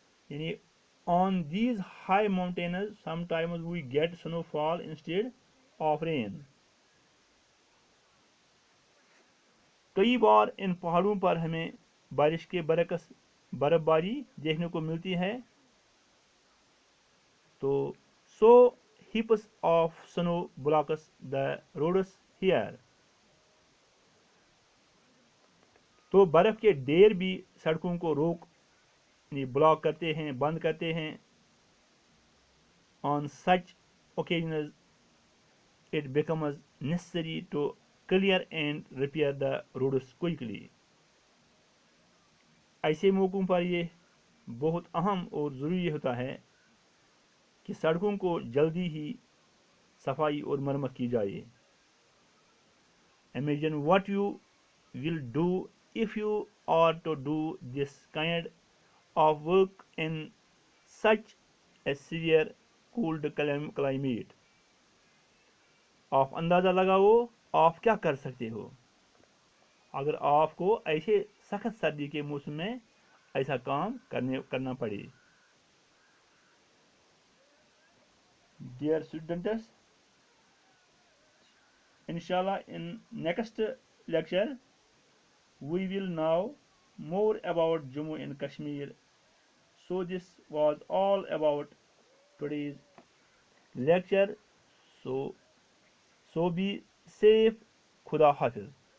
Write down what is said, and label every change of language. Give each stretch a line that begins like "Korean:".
English: यानी on these high mountains, sometimes we get snowfall instead of rain.
Hindi: कई बार इन पहाड़ों पर हमें बारिश के बरकस बर्फबारी देखने को मिलती है।
English: तो so heaps of snow blocks the roads here.
Hindi: तो बर्फ के ढेर भी सड़कों को ब्लॉक करते हैं, बंद करते हैं।
English: On such occasions, it becomes necessary to clear and repair the roads quickly.
Hindi: ऐसे मौकों पर ये बहुत अहम और ज़रूरी होता है कि सड़कों को जल्दी ही सफाई और मरम्मत की जाए।
English: Imagine what you will do if you are to do this kind of work in such a severe cold climate.
Hindi: आप अंदाज़ा लगाओ आप क्या कर सकते हो अगर आपको ऐसे सख्त सर्दी के मौसम में ऐसा काम करना पड़े।
English: Dear students, inshallah in next lecture we will know more about Jammu and Kashmir. So this was all about today's lecture. So be safe. Khuda Hafiz.